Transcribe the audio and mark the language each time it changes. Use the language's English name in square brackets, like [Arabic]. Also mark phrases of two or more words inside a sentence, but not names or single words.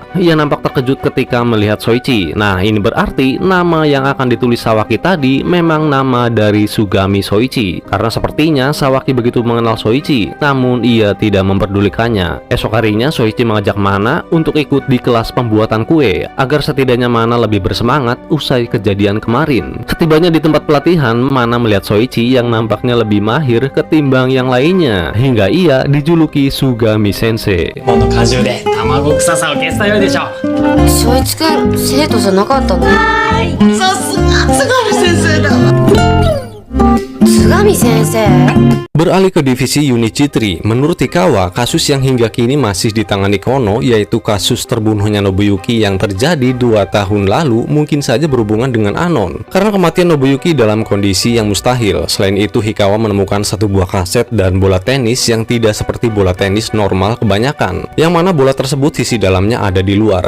[Indonesian] Ia nampak terkejut ketika melihat Soichi. Nah, ini berarti nama yang akan ditulis Sawaki tadi memang nama dari Sugami Soichi, karena sepertinya Sawaki begitu mengenal Soichi, namun ia tidak memperdulikannya. Esok harinya Soichi mengajak Mana untuk ikut di kelas pembuatan kue agar setidaknya Mana lebih bersemangat usai kejadian kemarin. Ketibanya di tempat pelatihan, Mana melihat Soichi yang nampaknya lebih mahir ketimbang yang lainnya, hingga ia dijuluki Sugami Sensei. [Japanese] この果汁で卵臭さを消したようでしょ。正一君生徒じゃなかったの？さすが津上先生だわ。津上先生？ [Indonesian] Beralih ke divisi unit G3, menurut Hikawa, kasus yang hingga kini masih ditangani Kono, yaitu kasus terbunuhnya Nobuyuki yang terjadi 2 tahun lalu, mungkin saja berhubungan dengan Anon. Karena kematian Nobuyuki dalam kondisi yang mustahil. Selain itu, Hikawa menemukan satu buah kaset dan bola tenis yang tidak seperti bola tenis normal kebanyakan, yang mana bola tersebut sisi dalamnya ada di luar.